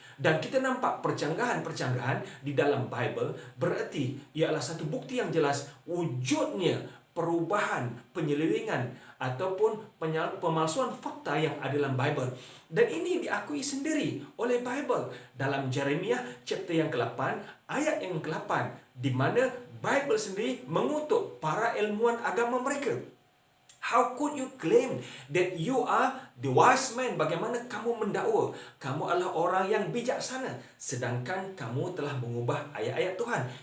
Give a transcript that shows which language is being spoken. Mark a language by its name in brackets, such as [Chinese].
[Malay] Dan kita nampak percanggahan-percanggahan di dalam Bible, berarti ialah satu bukti yang jelas wujudnya perubahan, penyelewengan ataupun pemalsuan fakta yang ada dalam Bible. Dan ini diakui sendiri oleh Bible dalam Jeremiah chapter yang ke-8 ayat yang ke-8, di mana Bible sendiri mengutuk para ilmuwan agama mereka. [English] How could you claim that you are the wise man? [Malay] Bagaimana kamu mendakwa kamu adalah orang yang bijaksana, sedangkan kamu telah mengubah ayat-ayat Tuhan?